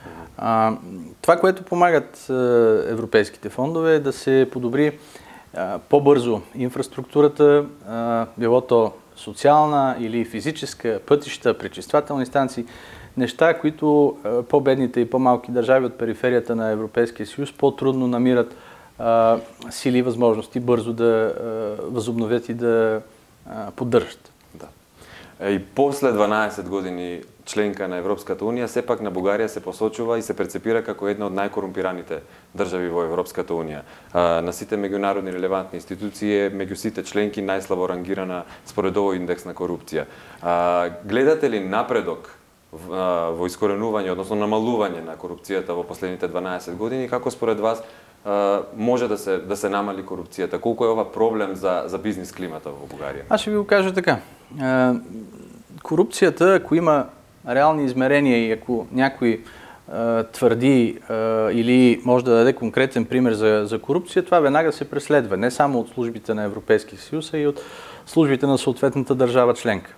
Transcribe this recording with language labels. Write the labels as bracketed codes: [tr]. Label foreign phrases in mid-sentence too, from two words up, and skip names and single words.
[bg] Това, което помагат европейските фондове, е да се подобри по-бързо инфраструктурата, било то социална или физическа, пътища, пречиствателни станции, неща, които по-бедните и по-малки държави от периферията на Европейския съюз по-трудно намират сили и възможности бързо да възобновят и да поддържат. Да. [mk] И после 12 години членка на Европската унија, сепак на Бугарија се посочува и се перцепира како една од најкорумпираните држави во Европската унија. На сите меѓународни релевантни институции, меѓу сите членки најслабо рангирана според овој индекс на корупција. Гледате ли напредок во искоренување, односно намалување на корупцијата во последните 12 години, како според вас може да се намали корупцијата? Колку е ова проблем за бизнес климата во Бугарија? [bg] Аз ще ви го кажа така. Корупцията, ако има реални измерения и ако някой твърди или може да даде конкретен пример за корупция, това веднага се преследва. Не само от службите на Европейския съюз, а и от службите на съответната държава членка.